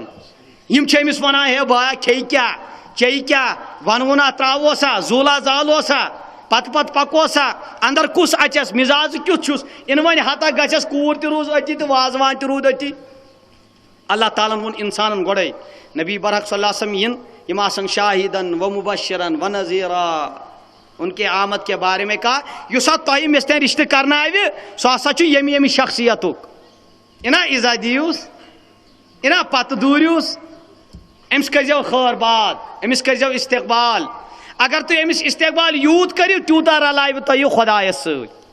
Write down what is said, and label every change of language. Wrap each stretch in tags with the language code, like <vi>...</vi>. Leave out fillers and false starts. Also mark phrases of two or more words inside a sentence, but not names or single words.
<ks>یِم چھِ أمِس ونان ہے بایا کھیٚیہِ کیٛاہ چیٚیہِ کیٛاہ ونوُنا تراووسا زوٗلا زالوسا پتہٕ پتہٕ پکوسا اندر کُس اچس مزاج کیُتھ چھُس اِنہٕ وۄنۍ ہتا گژھٮ۪س کوٗر تہِ روٗز أتی تہٕ وازوان تہِ روٗد أتی. اللہ تعالیٰ ووٚن انسانن گۄڈے نبی برحق</ks> <ar>صلی اللہ علیہ وسلم</ar> <ks>یِن یِم آسن</ks> <ar>شاہدن و مبشرن و نذیرا.</ar> <ur>ان کے آمد کے بارے میں کہا</ur> <ks>یُس تۄہہِ مےٚ سۭتۍ رشتہٕ کرناوِ سُہ ہسا چھُ ییٚمہِ ییٚمہِ شخصیتُک. اِنا عزا دِیوٗس اِنا پتہٕ دوٗرِوٗس أمِس کٔرزیو خٲر باد أمِس کٔرزیو استقبال. اگر تُہۍ أمِس استقبال یوٗت کٔرِو تیوٗتاہ رلاوِ تۄہہِ یہِ خۄدایس سۭتۍ.</ks>